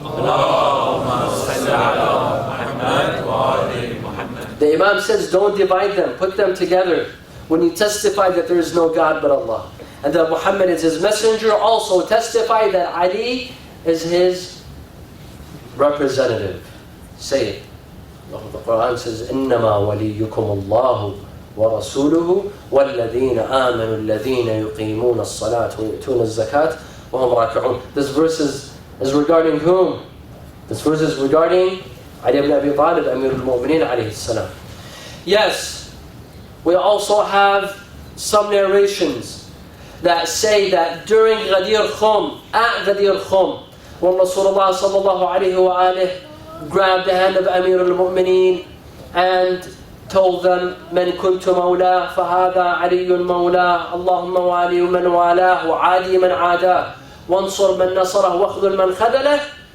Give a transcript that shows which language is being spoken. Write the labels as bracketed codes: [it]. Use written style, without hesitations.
[ar] اللهم صل على محمد وعلى محمد. [en] The Imam says, don't divide them, put them together. When you testify that there is no God but Allah, and that Muhammad is his messenger, also testify that Ali is his representative. Say it. The Quran says, [ar] إِنَّمَا وَلِيُّكُمُ اللَّهُ وَرَسُولُهُ وَالَّذِينَ آمَنُوا الَّذِينَ يُقِيمُونَ الصَّلَاةَ وَيُؤْتُونَ الزَّكَاةَ وَهُمْ رَاكِعُونَ. [en] This verse is regarding whom? This verse is regarding Ali ibn Abi Talib, Amir al-Mu'mineen alayhi salam. Yes, we also have some narrations that say that during Ghadir Khum, at Ghadir Khum, when Rasulullah sallallahu alayhi wa alihi grabbed the hand of Amir al-Mu'mineen and told them, [ar] من كنت مولاه فهذا علي مولاه اللهم والي من والاه وعادي من عاداه وانصر من نصره واخذل من خذله.